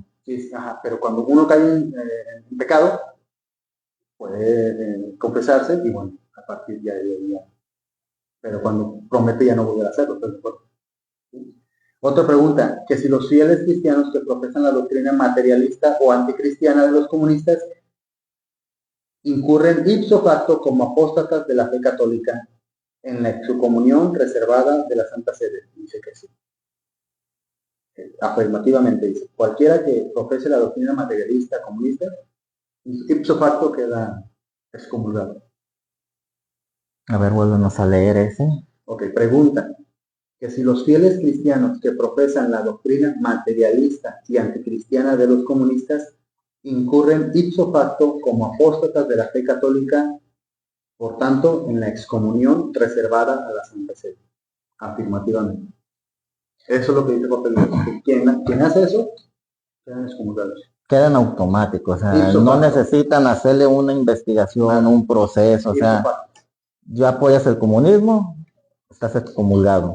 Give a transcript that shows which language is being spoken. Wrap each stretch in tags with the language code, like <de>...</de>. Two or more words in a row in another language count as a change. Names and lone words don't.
<es>Sí, ajá, pero cuando uno cae en pecado, puede confesarse y bueno, a partir de ahí ya. Pero cuando promete ya no volver a hacerlo. ¿Sí? Otra pregunta, que si los fieles cristianos que profesan la doctrina materialista o anticristiana de los comunistas incurren</es> <la>ipso facto</la> <es>como apóstatas de la fe católica en la excomunión reservada de la Santa Sede. Dice que sí. Afirmativamente dice, cualquiera que profese la doctrina materialista comunista,</es> <la>ipso facto</la> <es>queda excomulgado. A ver, vuélvenos a leer ese. Ok, pregunta, que si los fieles cristianos que profesan la doctrina materialista y anticristiana de los comunistas incurren</es> <la>ipso facto</la> <es>como apóstatas de la fe católica, por tanto, en la excomunión reservada a la Santa Sede. Afirmativamente. Eso es lo que dice el papel. Quien hace eso, quedan excomulgados. Quedan automáticos, o sea, no necesitan hacerle una investigación, un proceso, o sea, ya apoyas el comunismo, estás excomulgado.</es>